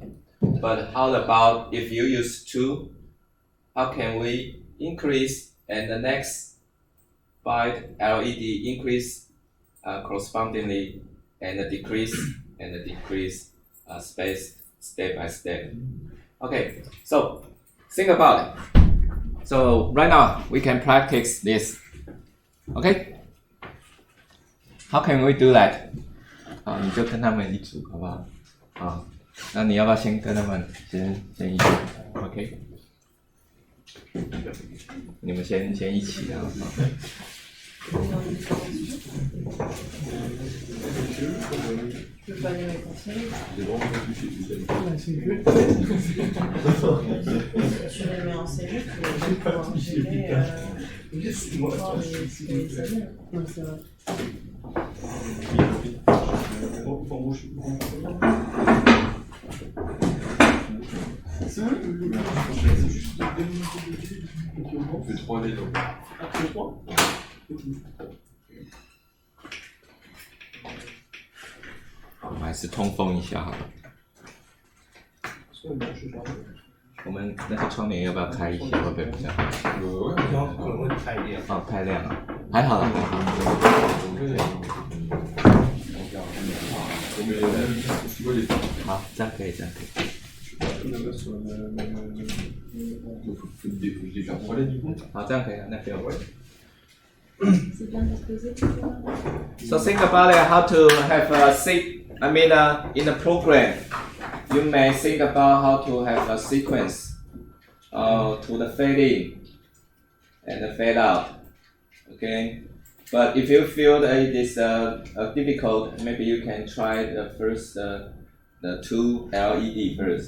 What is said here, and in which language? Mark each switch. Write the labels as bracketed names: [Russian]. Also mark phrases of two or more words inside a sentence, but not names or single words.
[English] But how about if you use 2, how can we increase and the next 5 LED increase correspondingly and decrease step by step. Okay, so think about it. So right now we can practice this. Okay, how can we do that? [Chinese] 你就跟他们一组，好不好？那你要不要先跟他们先一组 ？OK， 你们先一起啊。 [French] Je peux pas les mettre en série. Tu les mets en série, tu vas pouvoir gérer les années. Non, c'est vrai. C'est juste on fait 3 dés donc. Après 3 [Chinese] 我们还是通风一下好了。我们那个窗帘要不要开一下？会不会比较好？可能会太亮。哦，太亮了，还好啦，还好。好，这样可以，这样可以。好，这样可以了，那不用。 [English] So think about it, how to have a in the program, you may think about how to have a sequence to the fade in and the fade out. Okay, but if you feel that it is difficult, maybe you can try the first the 2 LED first.